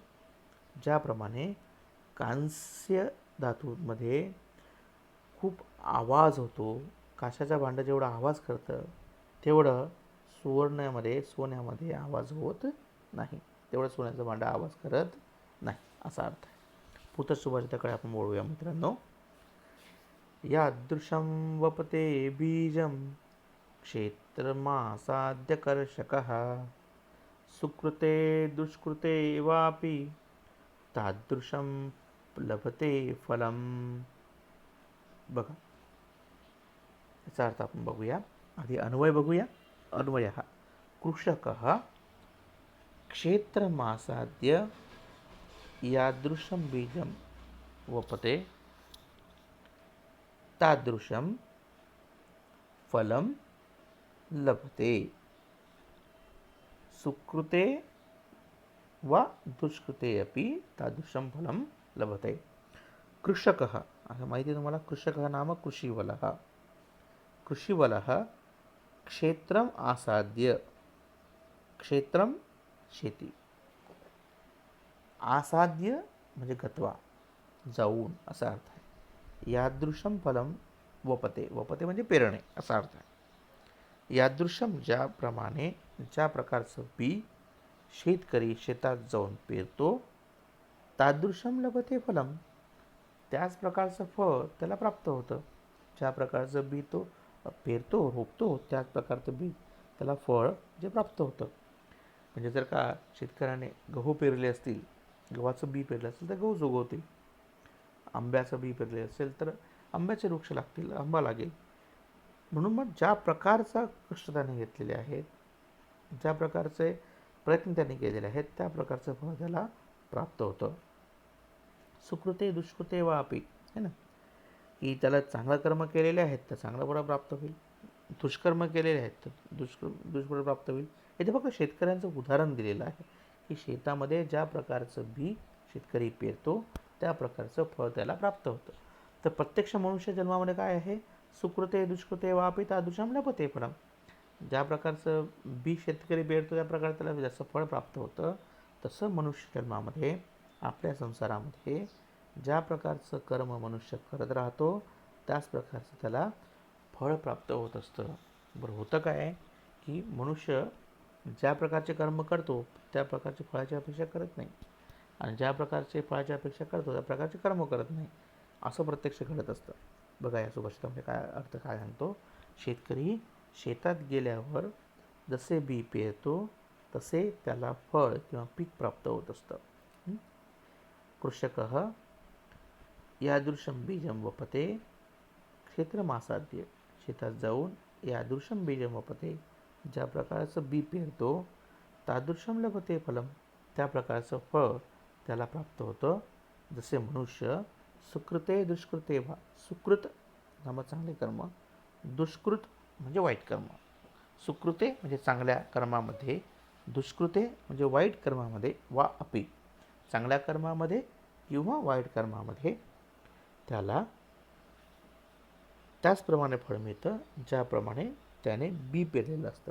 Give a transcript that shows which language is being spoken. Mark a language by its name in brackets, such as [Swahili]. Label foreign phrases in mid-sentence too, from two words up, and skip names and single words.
[Marathi] ज्याप्रमाणे कांस्य धातूमध्ये खूप आवाज होतो, काशाच्या भांडं जेवढा आवाज करतं तेवढं सोन्यामध्ये आवाज होत नाही, तेवढं सोन्याचं भांडं आवाज करत नाही असा अर्थ आहे. पुत्रसुभाषिताकडे आपण बोलूया मित्रांनो. [Sanskrit] यादृशं वपते बीजं क्षेत्रमासाद्यकर्षकः, सुकृते दुष्कृते वापि तादृशं लभते फलम. [Marathi] बघा, याचा अर्थ आपण बघूया. आधी अन्वय बघूया. अन्वय हा, [Sanskrit] कृषकः क्षेत्रमासाद्य यादृशं बीजं वपते तादृशं फलं लभते, सुकृते वा दुष्कृते अपि तादृशं फलं लभते. [Marathi] कृषकः, असं माहिती आहे तुम्हाला, [Sanskrit] कृषकः नाम कृषिवलः. कृषिवलः क्षेत्रम आसाद्य, [Marathi] क्षेत्रम शेती, आसाद्य म्हणजे गत्वा, जाऊन असा अर्थ आहे. [Sanskrit] यादृशम फलम वपते, [Marathi] वपते म्हणजे पेरणे असा अर्थ आहे. यादृशम ज्याप्रमाणे, ज्या प्रकारचं बी शेतकरी शेतात जाऊन पेरतो, [Sanskrit] तादृशम लभते फलम, [Marathi] त्याच प्रकारचं फळ त्याला प्राप्त होतं. ज्या प्रकारचं बी तो पेरतो, रोपतो, त्याच प्रकारचं बी त्याला फळ जे प्राप्त होतं. म्हणजे जर का शेतकऱ्याने गहू पेरले असतील, गव्हाचं बी पेरलं असेल तर गहू उगवतील, आंब्याचं बी पेरले असेल तर आंब्याचे वृक्ष लागतील, आंबा लागेल. म्हणून मग ज्या प्रकारचा कष्ट त्याने घेतलेले आहेत, ज्या प्रकारचे प्रयत्न त्यांनी केलेले आहेत, त्या प्रकारचं फळ त्याला प्राप्त होतं. [Sanskrit] सुकृते दुष्कृते वा अपि, [Hindi] है ना, [Marathi] की त्याला चांगलं कर्म केलेले आहेत तर चांगलं फळ प्राप्त होईल, दुष्कर्म केलेले आहेत तर दुष्फळ प्राप्त होईल. इथे फक्त शेतकऱ्यांचं उदाहरण दिलेलं आहे की शेतामध्ये ज्या प्रकारचं बी शेतकरी पेरतो त्या प्रकारचं फळ त्याला प्राप्त होतं. तर प्रत्यक्ष मनुष्य जन्मामध्ये काय आहे? [Sanskrit] सुकृते दुष्कृते वापि तादृशं लभते फलम. [Marathi] ज्या प्रकारचं बी शेतकरी पेरतो त्या प्रकारे त्याला जसं फळ प्राप्त होतं, तसं मनुष्य जन्मामध्ये, आपल्या संसारामध्ये ज्या प्रकारचं कर्म मनुष्य करत राहतो त्याच प्रकारचं त्याला फळ प्राप्त होत असतं. बरं, होतं काय की मनुष्य ज्या प्रकारचे कर्म करतो त्या प्रकारचे फळाची अपेक्षा करत नाही, आणि ज्या प्रकारचे फळाची अपेक्षा करतो त्या प्रकारचे कर्म करत नाही. असं प्रत्यक्ष घडत असतं. बघा या सुभाषितामध्ये काय अर्थ काय सांगतो. शेतकरी शेतात गेल्यावर जसे बी पेरतो तसे त्याला फळ किंवा पीक प्राप्त होत असतं. [Sanskrit] कृषकः यादृशं बीजं वपते क्षेत्रमासाद्य. [Marathi] शेतात जाऊन [Sanskrit] यादृशं बीजं वपते, [Marathi] ज्या प्रकारचं बी पेरतो, [Sanskrit] तादृशं लभते फलम, [Marathi] त्या प्रकारचं फळ त्याला प्राप्त होतं. जसे मनुष्य [Sanskrit] सुकृते दुष्कृते वा, [Marathi] सुकृत नाम चांगले कर्म, दुष्कृत म्हणजे वाईट कर्म. सुकृते म्हणजे चांगल्या कर्मामध्ये, दुष्कृते म्हणजे वाईट कर्मामध्ये, [Sanskrit] वा अपि [Marathi] चांगल्या कर्मामध्ये किंवा वाईट कर्मामध्ये त्याला त्याचप्रमाणे फळ मिळतं ज्याप्रमाणे त्याने बी पेरलेलं असतं.